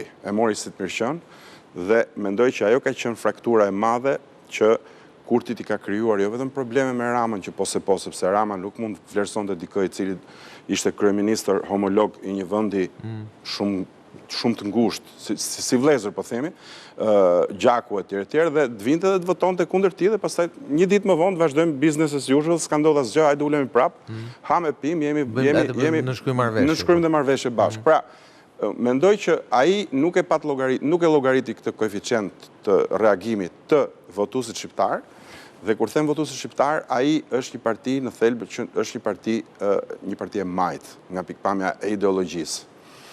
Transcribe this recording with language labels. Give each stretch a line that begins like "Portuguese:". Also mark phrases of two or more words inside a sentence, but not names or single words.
Albanian: E mori si të mirëqen dhe mendoj që ajo ka qenë fraktura e madhe që Kurti i ka krijuar jo vetëm probleme me Ramën, që po sepse Rama nuk mund të vlerësonte dikë i cili ishte kryeministër homolog i një vendi shumë të ngushtë, si vëllezër po themi, gjaku etj. Dhe të vinte dhe të votonte kundër tij dhe pastaj një ditë më vonë të vazhdojmë
English: business as usual,
Albanian: s'ka ndodhur asgjë, hajde ulemi prap, ha me pim, jemi në shkrim dhe marrëveshje bashkë. Pra, mendoj që ai nuk e llogariti këtë koeficient të reagimit të votuesit shqiptar. Dhe kur them votuesi shqiptar, ai është një parti në thelb, është një parti e majt nga pikpamja e ideologjisë.